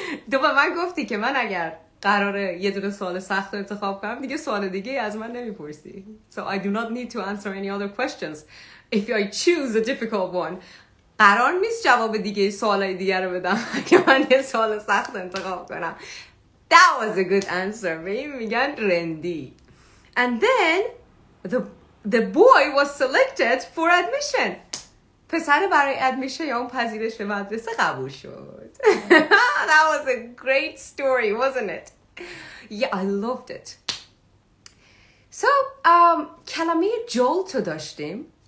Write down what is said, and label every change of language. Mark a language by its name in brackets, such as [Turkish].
[Persian] تو به من گفتی که من اگر قراره یه دونه سوال سخت رو انتخاب کنم دیگه سوال دیگه از من نمیپرسی. [English] So I do not need to answer any other questions if I choose a difficult one. [Persian] قرار نیست جواب دیگه سوالای دیگه رو بدم که من یه سوال سخت انتخاب کنم. [English] That was a good answer. [Persian] به این میگن رندی. [English] And then the boy was selected for admission. [Persian] پسر برای ادمیشن یا اون پذیرش به مدرسه قبول شد. [English] That was a great story, wasn't it? Yeah, I loved it. [Persian] So, کلمه jolt رو داشتیم.